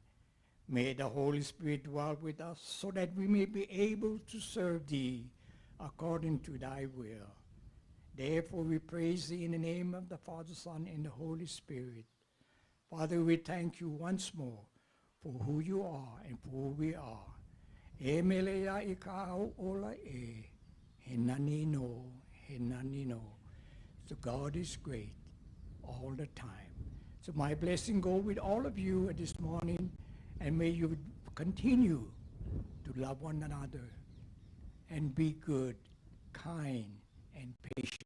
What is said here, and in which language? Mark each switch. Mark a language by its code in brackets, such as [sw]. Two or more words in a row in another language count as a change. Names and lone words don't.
[en] May the Holy Spirit dwell with us so that we may be able to serve thee according to thy will. Therefore we praise thee in the name of the Father, Son, and the Holy Spirit. Father, we thank you once more for who you are and for who we are. [haw] E melea I ka au ola e, he nani no, he nani no. [en] So God is great all the time. So my blessing go with all of you this morning, and may you continue to love one another and be good, kind, and patient.